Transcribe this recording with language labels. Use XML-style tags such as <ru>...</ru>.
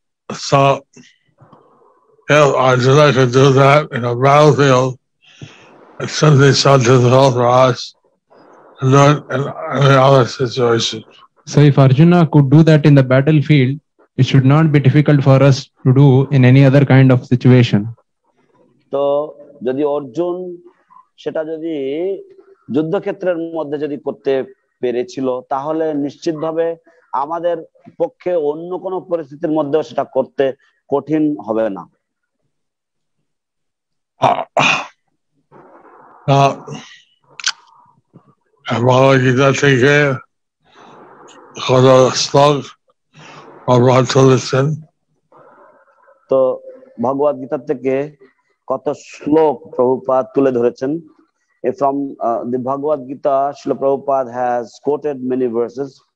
<en>So if Arjuna could do that in a battlefield, it's simply so difficult for us to do it in any other situation. So if Arjuna could do that in the battlefield, it should not be difficult for us to do in any other kind of situation.</en> <bn>তো যদি অর্জুন সেটা যদি যুদ্ধক্ষেত্রের মধ্যে যদি করতে পেরেছিল তাহলে নিশ্চিতভাবে আমাদের পক্ষে অন্য কোনো পরিস্থিতির মধ্যেও সেটা করতে কঠিন হবে না। Bhagavad Gita থেকে কত শ্লোক অব্যাহত লিখছেন? তো ভগবদ গীতা থেকে কত শ্লোক প্রভুপাদ তুলে ধরেছেন।</bn> <en>From the Bhagavad Gita, Srila Prabhupada has quoted many verses.</en>